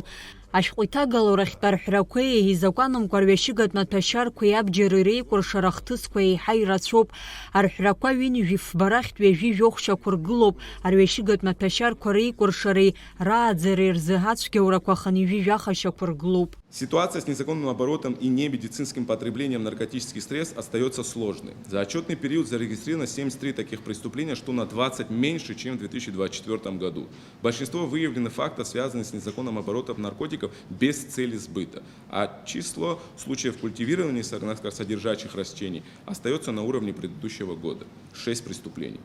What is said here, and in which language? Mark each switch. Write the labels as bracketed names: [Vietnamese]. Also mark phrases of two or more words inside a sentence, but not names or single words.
[Abkhazian] Ашәҟәы иҭагало рахьтә арҳәрақәеи изакәанымқәа рҩашьыгатә маҭәашьарқәеи абџьари реикәыршара хҭысқәа еиҳа ирацәоуп. Арҳәрақәа ҩынҩажәи фбарахьтә ҩажәи жәохәшьақәа ргылоуп. Арҩашьыгатә маҭәашьарқәа реикәыршареи рааӡареи рзы ацәгьаурақәа ханижәи жәахашьақәа ргылоуп. [Russian] Ситуация с незаконным оборотом и немедицинским потреблением наркотических средств остается сложной. За отчетный период зарегистрировано 73 таких преступления, что на 20 меньше, чем в 2024 году. Большинство выявленных фактов связаны с незаконным оборотом наркотиков без цели сбыта, а число случаев культивирования наркосодержащих растений остается на уровне предыдущего года – 6 преступлений.